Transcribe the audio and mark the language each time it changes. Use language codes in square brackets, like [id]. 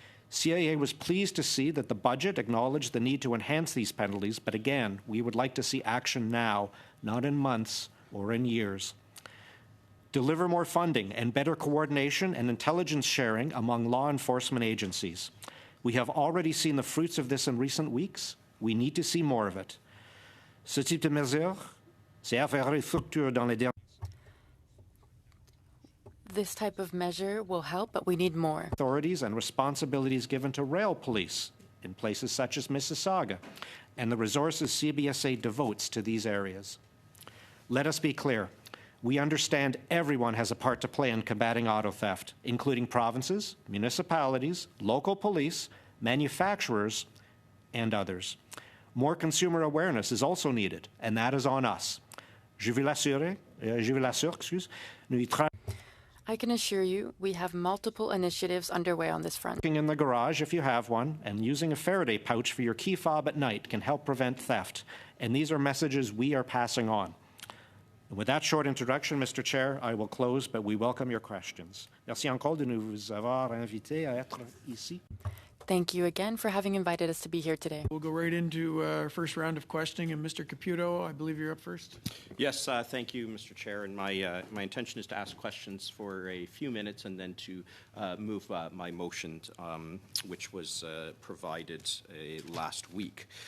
[en] CAA was pleased to see that the budget acknowledged the need to enhance these penalties, but again, we would like to see action now, not in months or in years. Deliver more funding and better coordination and intelligence sharing among law enforcement agencies. We have already seen the fruits of this in recent weeks. We need to see more of it. [fr] Ce type de mesure, c'est affairer structure dans les derniers. [en] This type of measure will help, but we need more. Authorities and responsibilities given to rail police in places such as Mississauga, and the resources CBSA devotes to these areas. Let us be clear. We understand everyone has a part to play in combating auto theft, including provinces, municipalities, local police, manufacturers, and others. More consumer awareness is also needed, and that is on us. [fr] Je vous l'assure, nous y travaillons. [en] I can assure you we have multiple initiatives underway on this front. In the garage, if you have one, and using a Faraday pouch for your key fob at night can help prevent theft. And these are messages we are passing on. With that short introduction, Mr. Chair, I will close, but we welcome your questions. [fr] Merci encore de nous avoir invités à être ici. [en] Thank you again for having invited us to be here today. We'll go right into our first round of questioning. And Mr. Caputo, I believe you're up first. Yes, thank you, Mr. Chair. And my intention is to ask questions for a few minutes and then to move my motion, which was provided last week.